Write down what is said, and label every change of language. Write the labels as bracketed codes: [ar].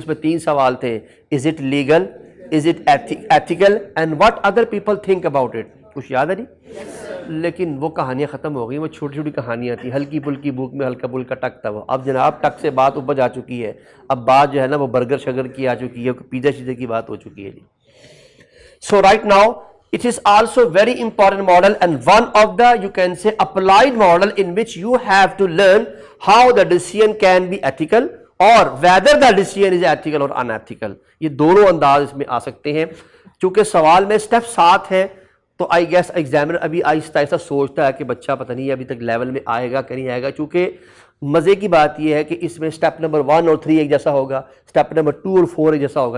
[ur] اس میں 3 سوال تھے: [en] Is it legal, is it ethical and what other people think about it. [ur] کچھ یاد ہے جی؟ لیکن وہ کہانیاں ختم ہو گئی، وہ چھوٹی چھوٹی کہانیاں تھیں. ہلکی پھلکی بھوک میں ہلکا پھلکا ٹک تھا وہ. اب جناب ٹک سے بات اوپر جا چکی ہے، اب بات جو ہے نا وہ برگر شگر کی آ چکی ہے، پیزا شیزے کی بات ہو چکی ہے جی. [en] So right now it is also very important model and one of the you can say applied model in which you have to learn how the decision can be ethical or whether the decision is ethical or unethical. [ur] یہ دونوں انداز اس میں آ سکتے ہیں. چونکہ سوال میں step 7 ہے تو [en] I guess examiner [ur] ابھی آہستہ آہستہ سوچتا ہے کہ بچہ پتہ نہیں ابھی تک لیول میں آئے گا کہ نہیں آئے گا. چونکہ مزے کی بات یہ ہے کہ اس میں سٹیپ نمبر 1 اور 3 ایک جیسا ہوگا، سٹیپ نمبر 2 اور 4 ایک جیسا ہوگا.